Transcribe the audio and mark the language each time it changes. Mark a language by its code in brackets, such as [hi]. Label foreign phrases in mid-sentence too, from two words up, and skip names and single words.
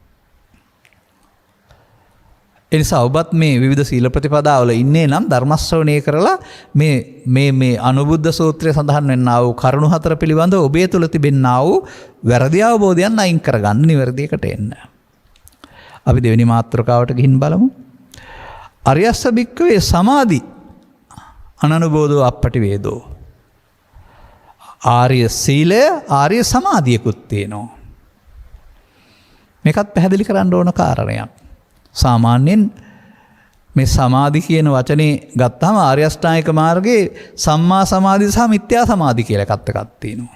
[si] එනිසා ඔබත් මේ විවිධ සීල ප්‍රතිපදාවල ඉන්නේ නම් ධර්ම ශ්‍රවණය කරලා මේ අනුබුද්ධ සූත්‍රයේ සඳහන් වෙන්නා වූ කරුණු හතර පිළිබඳව ඔබේ තුල තිබෙන්නා වූ වැරදි අවබෝධයන් අයින් කරගන්න නිවැරදි එකට එන්න. අපි දෙවෙනි මාතෘකාවට ගිහින් බලමු. [pi] අරියස්ස භික්ඛවේ සමාධි අනනුබෝධෝ අප්පටි වේදෝ. [si] ආර්ය සීලය ආර්ය සමාධියකුත් තියෙනවා. මේකත් පැහැදිලි කරන්න ඕන කාරණයක්. සාමාන්‍යයෙන් මේ සමාධි කියන වචනේ ගත්තාම ආර්ය අෂ්ටාංගික මාර්ගයේ සම්මා සමාධි සහ මිත්‍යා සමාධි කියලා එකක් තියෙනවා.